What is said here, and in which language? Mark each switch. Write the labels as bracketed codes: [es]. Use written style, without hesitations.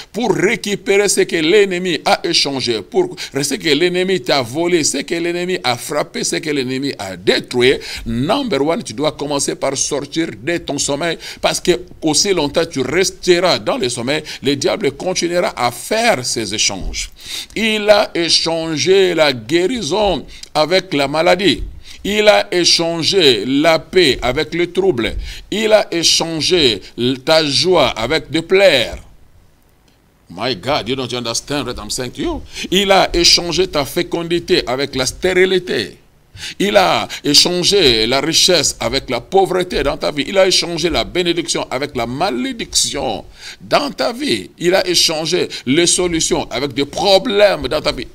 [fr] Pour récupérer ce que l'ennemi a échangé, pour ce que l'ennemi t'a volé, ce que l'ennemi a frappé, ce que l'ennemi a détruit, [en] number one, [fr] tu dois commencer par sortir de ton sommeil, parce que aussi longtemps tu resteras dans le sommeil, le diable continuera à faire ces échanges. Il a échangé la guérison avec la maladie. Il a échangé la paix avec le trouble. Il a échangé ta joie avec des pleurs. [en] My God, you don't understand what I'm saying to you. [fr] Il a échangé ta fécondité avec la stérilité. Il a échangé la richesse avec la pauvreté dans ta vie. Il a échangé la bénédiction avec la malédiction dans ta vie. Il a échangé les solutions avec des problèmes dans ta vie.